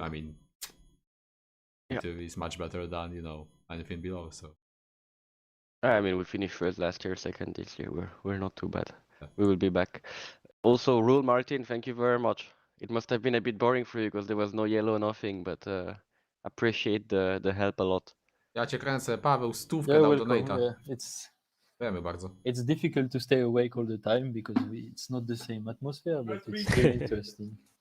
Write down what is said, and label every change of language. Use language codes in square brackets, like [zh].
[en] I mean, P2 is much better than, you know, anything below. So I mean, we finished first last year, second this year. We're not too bad. We will be back. Also, Rule Martin, thank you very much. It must have been a bit boring for you because there was no yellow, nothing, but appreciate the help a lot. [pl] Ja cię kręcę, Paweł, stówkę dał donate'a. Wiemy bardzo. [en] It's difficult to stay awake all the time because it's not the same atmosphere, but it's still interesting.